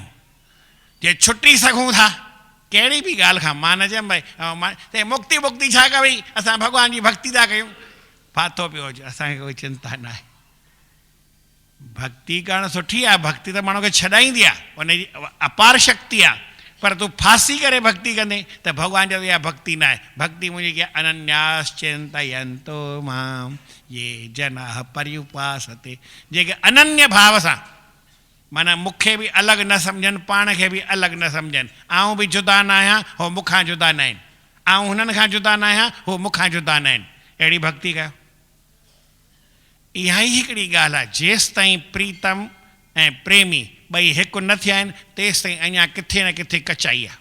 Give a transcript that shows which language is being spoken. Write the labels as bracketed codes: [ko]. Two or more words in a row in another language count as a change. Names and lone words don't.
[sd] जे छुटी सघूं था कहिड़ी बि ॻाल्हि खां, मां न चयमि भई मुक्ति छा कई, असां भॻवान जी भक्ति था कयूं, फाथो पियो हुजे, असांखे कोई चिंता न आहे। भक्ति करणु सुठी आहे, भक्ति त माण्हू खे छॾाईंदी आहे, उनजी अपार शक्ति आहे, पर तूं फासी करे भक्ति कंदे त भॻवान चवंदो इहा भक्ति न आहे। भक्ति मुंहिंजी कीअं [sa] अनन्यास चिंतयन्तो माम ये जनाः पर्युपासते, [sd] जेके अनन्य भाव सां माना मूंखे बि अलॻि न सम्झनि, पाण खे बि अलॻि न सम्झनि, आऊं बि जुदा न आहियां, हो मूंखां जुदा न आहिनि, आऊं हुननि खां जुदा न आहियां, हो मूंखां जुदा न आहिनि, अहिड़ी भक्ति कयो। इहा ई हिकिड़ी ॻाल्हि आहे, जेसि ताईं प्रीतम ऐं प्रेमी ॿई हिकु न थिया आहिनि तेसि ताईं अञा किथे न किथे कचाई आहे।